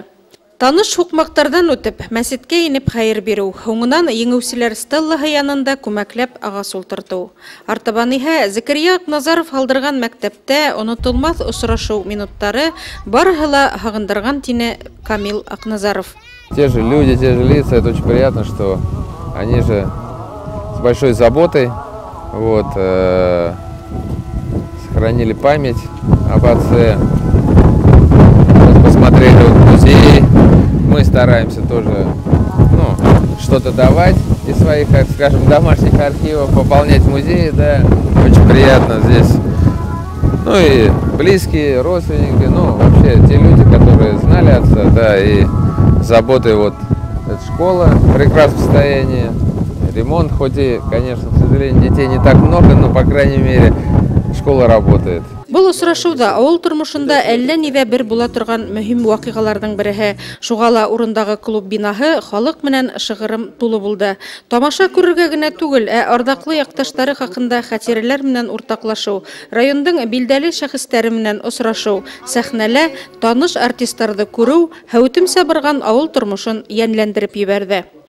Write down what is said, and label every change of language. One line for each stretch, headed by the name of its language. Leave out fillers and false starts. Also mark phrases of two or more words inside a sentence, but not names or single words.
Bashkir: Таныш һуҡмаҡтарҙан үтеп, мәсеткә инеп хәйер биреү, һуңынан еңеүселәр стеллаһы янында күмәкләп ағас ултыртыу. Артабан иһә Закария Акназаров һалдырған мәктәптә онотолмаҫ осрашыу минуттары барыһы ла һағындырған, тине Камил Акназаров.
Russian: Те же люди, те же лица, это очень приятно, что они же с большой заботой сохранили память об отце, посмотрели музей. Мы стараемся тоже что-то давать из своих, так скажем, домашних архивов, пополнять музеи, да, очень приятно здесь. Ну и близкие, родственники, вообще те люди, которые знали отца, да, и заботой эта школа в прекрасном состоянии, ремонт, хоть и, конечно, к сожалению, детей не так много, но, по крайней мере, школа работает.
Bashkir: Был осрашыуҙа ауыл тормошонда әллә ниҙә бер була торған мөһим ваҡиғаларҙың береһе. Шуға ла урындағы клуб бинаһы халыҡ менән шығырым тулы булды. Тамаша күрергә генә түгел, арҙаҡлы яҡташтары хаҡында хәтирәләр менән уртаҡлашыу, райондың билдәле шәхестәре менән осрашыу, сәхнәлә таныш артисттарҙы күреү һәүетемсә барған ауыл тормошон йәнләндереп ебәрҙе.